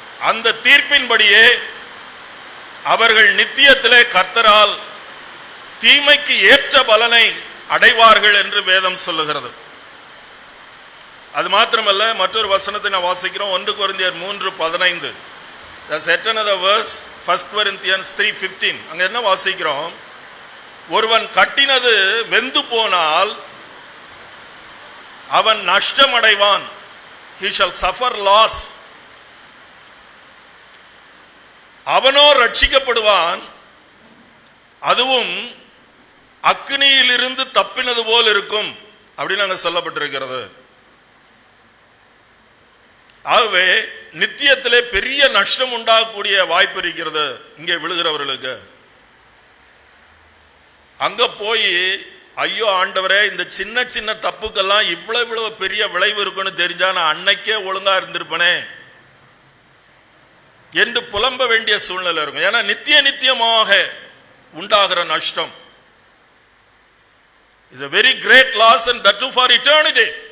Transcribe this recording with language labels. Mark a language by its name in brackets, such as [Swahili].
[Tamil] அந்த தீர்ப்பின்படியே அவர்கள் நித்தியத்திலே கர்த்தரால் தீமைக்கு ஏற்ற பலனை அடைவார்கள் என்று வேதம் சொல்லுகிறது. அது மாத்திரமல்ல, மற்றொரு வசனத்தை நான் வாசிக்கிறோம். 1 கொரிந்தியர் 3:15. [English] There's yet another verse, 1 Corinthians 3:15. [Tamil] அங்க என்ன வாசிக்கிறோம்? ஒருவன் கட்டினது வெந்து போனால் அவன் நஷ்டம் அடைவான். [English] He shall suffer loss. [Tamil] அவனோ ரட்சிக்கப்படுவான், அதுவும் அக்னியிலிருந்து தப்பினது போல் இருக்கும் அப்படின்னு அங்க சொல்லப்பட்டிருக்கிறது. ஆகவே நித்தியத்திலே பெரிய நஷ்டம் உண்டாகக்கூடிய வாய்ப்பு இருக்கிறது இங்கே விழுகிறவர்களுக்கு. அங்க போய் ஐயோ ஆண்டவரே, இந்த சின்ன சின்ன தப்புக்கெல்லாம் இவ்வளவு பெரிய விளைவு இருக்குன்னு தெரிஞ்சா நான் அன்னைக்கே ஒழுங்கா இருந்திருப்பனே என்று புலம்ப வேண்டிய சூழ்நிலை இருக்கும். ஏன்னா நித்தியமாக உண்டாகிற நஷ்டம் [English] is a very great loss, and that too for eternity.